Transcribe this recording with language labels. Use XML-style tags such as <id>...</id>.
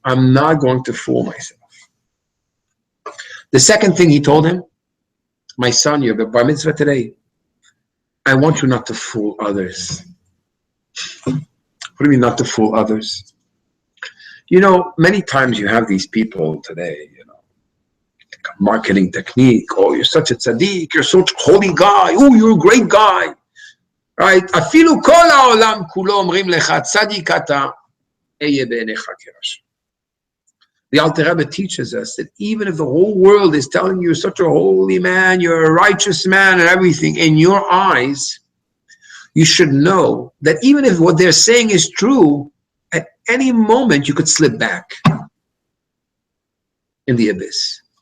<en>I'm not going to fool myself. The second thing he told him, my son, you have a bar mitzvah today. I want you not to fool others. What do you mean not to fool others? You know, many times you have these people today, you know, like a marketing technique. Oh, you're such a tzaddik. You're such a holy guy. Oh, you're a great guy. Right?</en> <he>אפילו כל העולם כולו אומרים לך, צדיק אתה, אהיה בעיניך כרשע.</he> <en>The Alter Rebbe teaches us that even if the whole world is telling you you're such a holy man, you're a righteous man and everything, in your eyes, you should know that even if what they're saying is true, at any moment you could slip back in the abyss.</en>